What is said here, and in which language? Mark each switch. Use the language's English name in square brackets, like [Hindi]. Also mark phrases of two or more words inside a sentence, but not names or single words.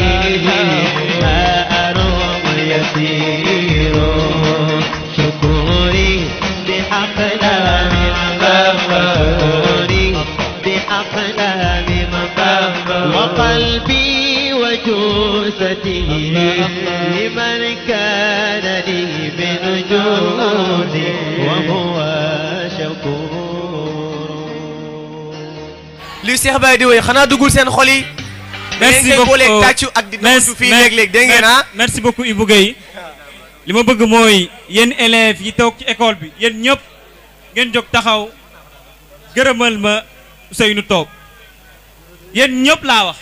[Arabic] ما أروم يسير شكوري بأقلام شكوري بأقلام وقلبي وجثتي لمن كان لي بنجود وهو شكور [Wolof] li Cheikh Baye di woy xanaa dugul seen xol yi. [French] merci beaucoup [Wolof] tàccu ak di dugg fii léeg-léeg dégg ngeen ah. [French] merci beaucoup [Wolof] Ibou Guèye li ma bëgg mooy yéen élèves yi toog ci école bi yéen ñëpp ngeen jóg taxaw gërëmal ma Ousseynou Top yéen ñëpp laa wax.